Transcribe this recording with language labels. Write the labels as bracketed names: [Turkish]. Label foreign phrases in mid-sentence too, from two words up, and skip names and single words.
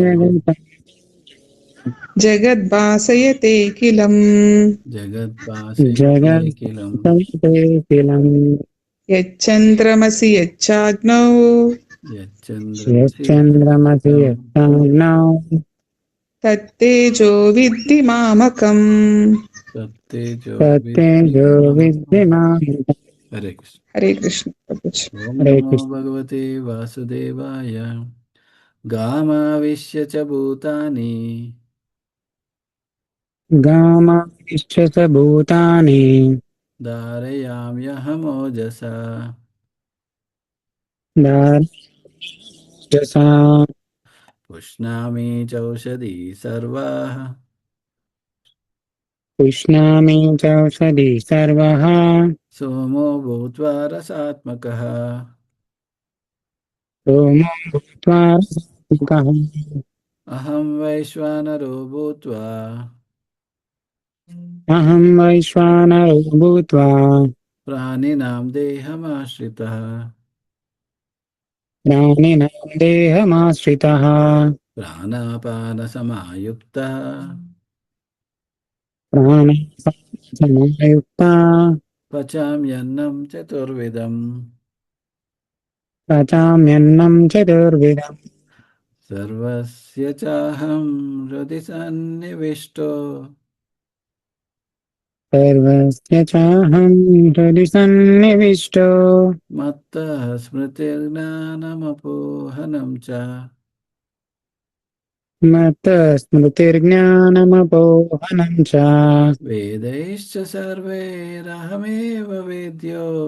[Sanskrit] యదాదిత్యగతం జగద్భాసయతేఖిలం జగద్భాసయతేఖిలం జగత్సంతేఖిలం यच्चन्द्रमसि यच्चाग्नौ यश्चन्द्रमसि यत्ताग्नौ तत्तेजो विद्धि मामकम्. तत्तेजो विद्धि मामकम्. हरे कृष्ण. हरे कृष्ण प्रभुजी. ఓం హరే నమో కృష్ణ. भगवते वासुदेवाय. गामाविश्य च भूतानि गामाविश्य च भूतानि धारयाम्यहमोजसा దార్శసా पुष्णामि चौषधीः सर्वाः पुष्णामि चौषधि सर्वः सोमो भूत्वा रसात्मकः सोमो भूत्वा रसात्मकः. अहं वैश्वानरो भूत्वा अहं वैश्वानरो भूत्वा प्राणिनां देहमाश्रितः प्राणिनां देहमाश्रितः ప్రాణాపానసమాయుక్తః ప్రాణసమాయుక్తా पचाम्यन्नं चतुर्विधम् पचाम्यन्नं चतुर्विधम् सर्वस्य चाहं हृदि सन्निविष्टो सर्वस्य चाहं हृदि सन्निविष्टो मत्तः स्मृतिर्ज्ञानमपोहनं च मत्तः स्मृतिर्ज्ञानमपोहनं च वेदैश्च सर्वैरहमेव वेद्यो